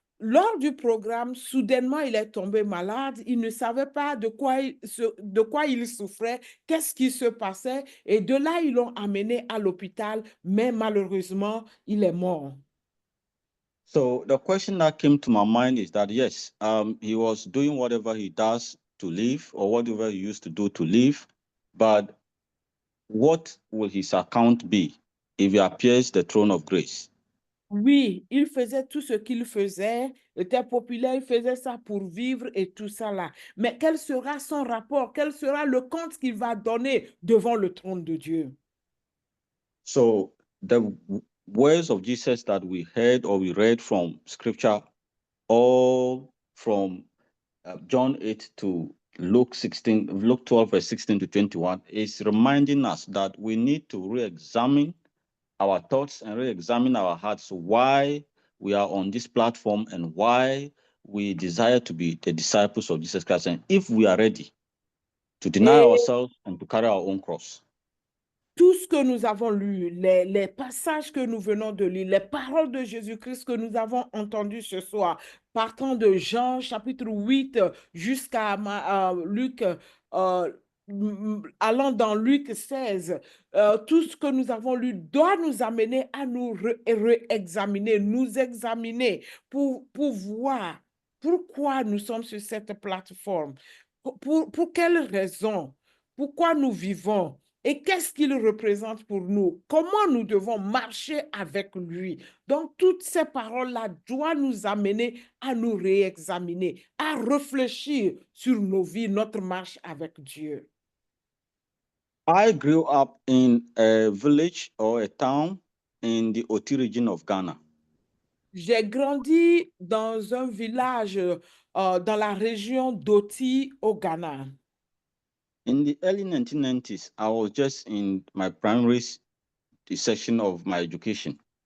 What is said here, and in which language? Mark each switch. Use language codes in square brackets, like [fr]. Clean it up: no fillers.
[fr] lors du programme, soudainement, il est tombé malade. Il ne savait pas de quoi il souffrait, qu'est-ce qui se passait. Et de là, ils l'ont amené à l'hôpital, mais malheureusement, il est mort. [en] So the question that came to my mind is that, yes, he was doing whatever he does to live or whatever he used to do to live, but what will his account be if he appears the throne of grace? [fr] Oui, il faisait tout ce qu'il faisait, était populaire, il faisait ça pour vivre et tout ça là. Mais quel sera son rapport? Quel sera le compte qu'il va donner devant le trône de Dieu? [en] So the words of Jesus that we heard or we read from scripture, all from John 8 to Luke 12, verse 16 to 21, is reminding us that we need to re-examine our thoughts and re-examine our hearts why we are on this platform and why we desire to be the disciples of Jesus Christ, and if we are ready to deny [fr] Et [en] ourselves and to carry our own cross. [fr] tout ce que nous avons lu, les passages que nous venons de lire, les paroles de Jésus-Christ que nous avons entendues ce soir, partant de Jean chapitre 8 jusqu'à Luc, allant dans Luc 16, tout ce que nous avons lu doit nous amener à nous réexaminer, nous examiner pour voir pourquoi nous sommes sur cette plateforme, pour quelles raisons, pourquoi nous vivons. Et qu'est-ce qu'il représente pour nous? Comment nous devons marcher avec lui? Donc, toutes ces paroles-là doivent nous amener à nous réexaminer, à réfléchir sur nos vies, notre marche avec Dieu. [en] I grew up in a village or a town in the Oti region of Ghana. [fr] J'ai grandi dans un village dans la région d'Oti au Ghana. [en] In the early 1990s, I was just in my primary section of my education.